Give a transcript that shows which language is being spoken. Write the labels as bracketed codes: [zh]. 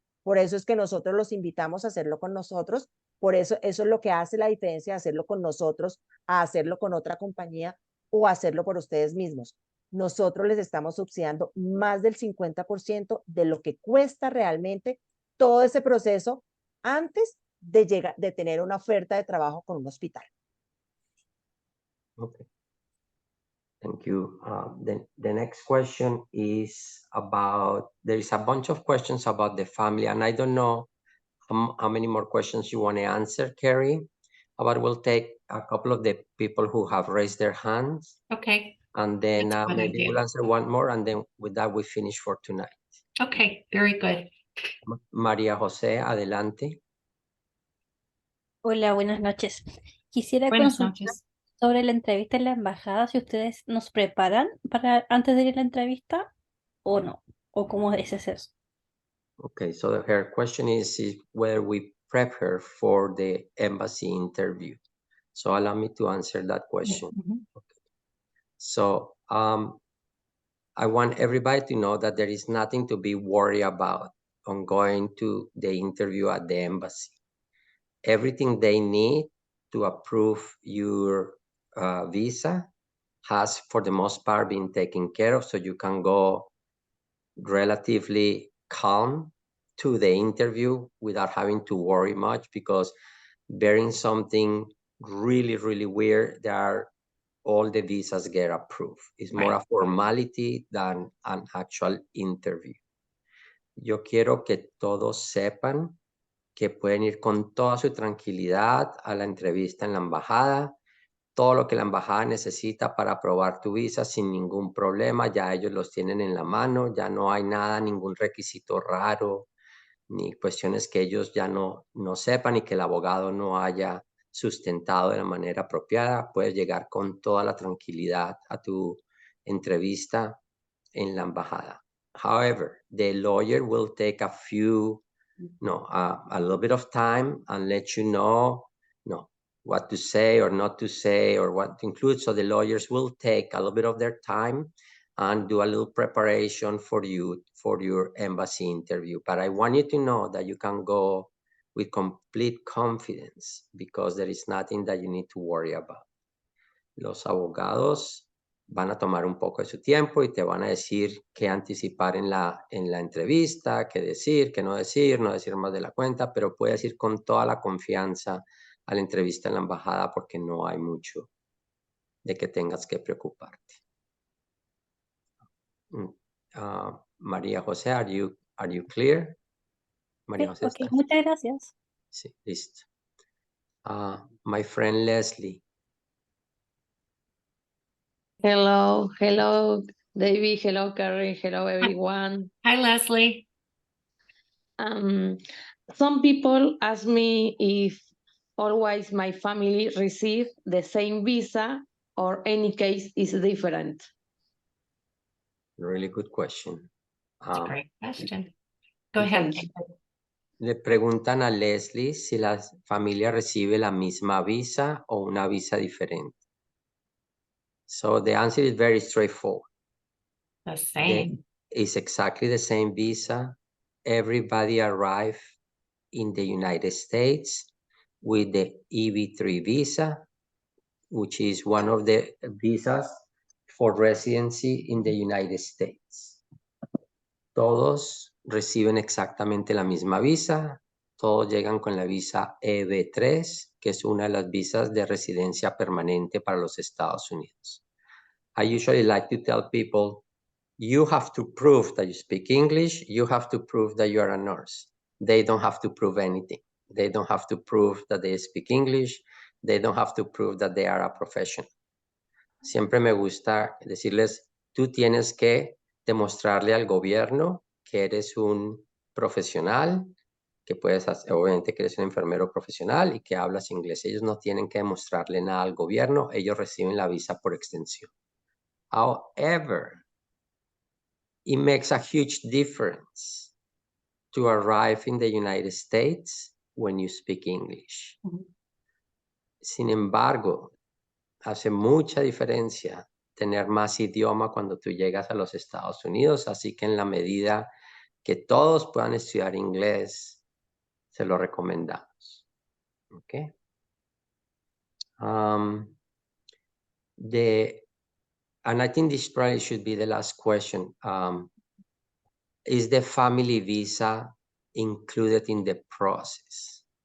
[es] Por eso es que nosotros los invitamos a hacerlo con nosotros. Por eso es lo que hace la diferencia de hacerlo con nosotros a hacerlo con otra compañía o hacerlo por ustedes mismos. Nosotros les estamos subsidiando más del 50% de lo que cuesta realmente todo ese proceso antes de tener una oferta de trabajo con un hospital. [en] Okay. Thank you. The next question is about, there is a bunch of questions about the family, and I don't know how many more questions you want to answer, Carrie, but we'll take a couple of the people who have raised their hands. Okay. And then maybe idea. we'll answer one more, and then with that we finish for tonight. Okay, very good. [es] María José, adelante. Hola, buenas noches. Quisiera Buenas consultar noches. sobre la entrevista en la embajada, si ustedes nos preparan para antes de ir a la entrevista o no, o cómo es eso. [en] Okay, so her question is whether we prep her for the embassy interview. So allow me to answer that question. Okay. So I want everybody to know that there is nothing to be worried about on going to the interview at the embassy. Everything they need to approve your visa has, for the most part, been taken care of, so you can go relatively calm to the interview without having to worry much, because bearing something really, really weird, all the visas get approved. It's more a formality than an actual interview. [es] Yo quiero que todos sepan que pueden ir con toda su tranquilidad a la entrevista en la embajada. Todo lo que la embajada necesita para aprobar tu visa sin ningún problema, ya ellos los tienen en la mano, ya no hay nada, ningún requisito raro, ni cuestiones que ellos ya no sepan y que el abogado no haya sustentado de la manera apropiada. Puedes llegar con toda la tranquilidad a tu entrevista en la embajada. [en] However, the lawyer will take a little bit of time and let you know, what to say or not to say or what to include. So the lawyers will take a little bit of their time and do a little preparation for you for your embassy interview. But I want you to know that you can go with complete confidence, because there is nothing that you need to worry about. [es] Los abogados van a tomar un poco de su tiempo y te van a decir qué anticipar en la entrevista, qué decir, qué no decir más de la cuenta, pero puedes ir con toda la confianza a la entrevista en la embajada, porque no hay mucho de que tengas que preocuparte. [en] María José, are you clear? [es] María Sí, José, ok, ¿estás? muchas gracias. Sí, listo. [en] My friend Leslie. Hello, David. Hello, Carrie. Hello, everyone. Hi, Leslie. Some people ask me if always my family receive the same visa or any case is different. Really good question. That's a great question. Go ahead. Thank you. [es] Le preguntan a Leslie si la familia recibe la misma visa o una visa diferente. [en] So the answer is very straightforward. The same. It's exactly the same visa. Everybody arrived in the United States with the EB3 visa, which is one of the visas for residency in the United States. [es] Todos reciben exactamente la misma visa. Todos llegan con la visa EB3, que es una de las visas de residencia permanente para los Estados Unidos. [en] I usually like to tell people, you have to prove that you speak English. You have to prove that you are a nurse. They don't have to prove anything. They don't have to prove that they speak English. They don't have to prove that they are a professional. [es] Siempre me gusta decirles, tú tienes que demostrarle al gobierno que eres un profesional, que puedes hacer, obviamente que eres un enfermero profesional y que hablas inglés. Ellos no tienen que demostrarle nada al gobierno. Ellos reciben la visa por extensión. [en] However, it makes a huge difference to arrive in the United States when you speak English. [es] Sin embargo, hace mucha diferencia tener más idioma cuando tú llegas a los Estados Unidos, así que en la medida que todos puedan estudiar inglés, se lo recomendamos. [en] Okay. And I think this probably should be the last question. Is the family visa included in the process?